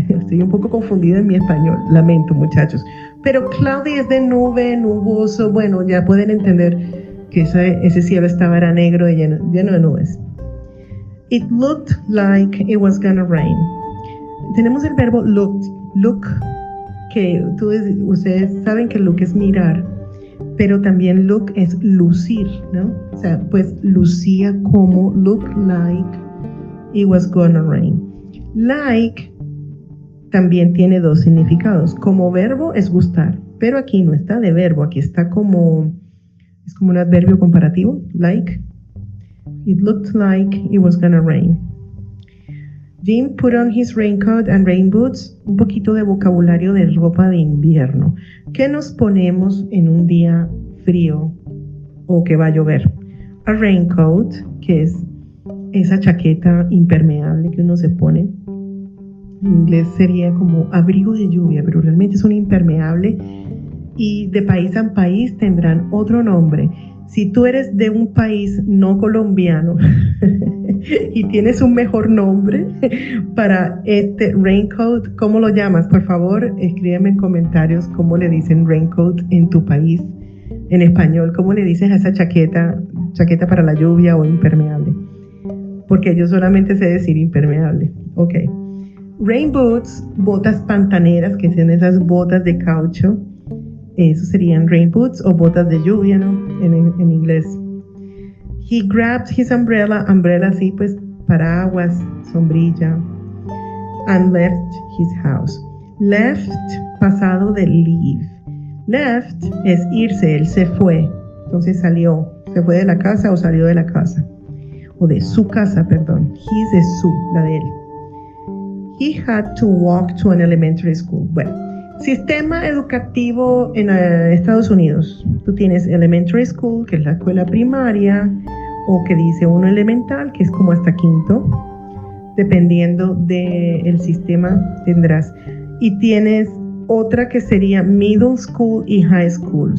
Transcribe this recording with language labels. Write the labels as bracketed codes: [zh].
[es] Estoy un poco confundida en mi español, lamento muchachos. Pero cloudy es de nube, nuboso. Bueno, ya pueden entender que ese cielo era negro y lleno de nubes. [en] It looked like it was gonna rain. [es] Tenemos el verbo look, que ustedes saben que look es mirar, pero también look es lucir, ¿no? O sea, pues lucía como, [en] look like it was gonna rain. [es] Like también tiene dos significados. Como verbo es gustar, pero aquí no está de verbo, aquí está es como un adverbio comparativo, like. [en] It looked like it was gonna rain. Jim put on his raincoat and rain boots. [es] Un poquito de vocabulario de ropa de invierno. ¿Qué nos ponemos en un día frío o que va a llover? A raincoat, que es esa chaqueta impermeable que uno se pone. En inglés sería como abrigo de lluvia, pero realmente es un impermeable y de país a país tendrán otro nombre. Si tú eres de un país no colombiano y tienes un mejor nombre para este raincoat, ¿cómo lo llamas? Por favor, escríbeme en comentarios cómo le dicen raincoat en tu país, en español. ¿Cómo le dices a esa chaqueta chaqueta para la lluvia o impermeable. Porque yo solamente sé decir impermeable. Ok. Rain boots, botas pantaneras, que son esas botas de caucho. Eso serían rain boots o botas de lluvia, ¿no? En inglés. [en] He grabbed his umbrella, [es] sí, pues paraguas, sombrilla, [en] and left his house. [es] Left, pasado de leave. Left es irse, él se fue, entonces salió, se fue de la casa o salió de la casa, o de su casa, perdón. His es su, la de él. [en] He had to walk to an elementary school. [es] Bueno, sistema educativo en Estados Unidos. Tú tienes elementary school, que es la escuela primaria, o que dice uno elemental, que es como hasta quinto. Dependiendo del sistema tendrás. Y tienes otra que sería middle school y high school.